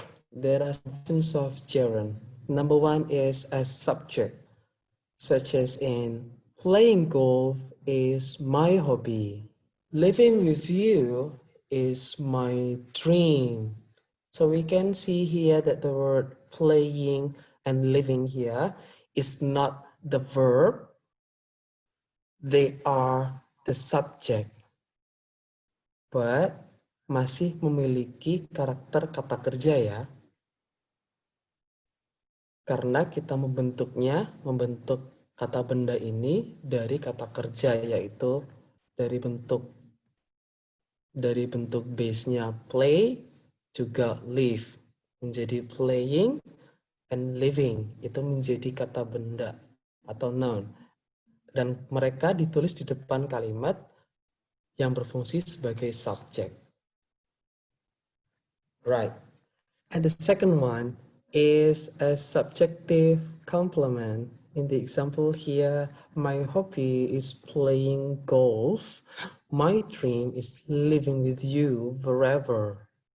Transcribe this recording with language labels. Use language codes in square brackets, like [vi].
[en] There are functions of gerund. Number one is as subject, such as in playing golf is my hobby. Living with you is my dream. So we can see here that the word playing and living here is not the verb. They are the subject. [id] But masih memiliki karakter kata kerja ya. Karena kita membentuk kata benda ini dari kata kerja, yaitu dari bentuk base-nya play juga live, menjadi playing and living, itu menjadi kata benda atau noun, dan mereka ditulis di depan kalimat yang berfungsi sebagai subject. [en] Right. And the second one is a subjective complement. In the example here, my hobby is playing golf. My dream is living with you forever.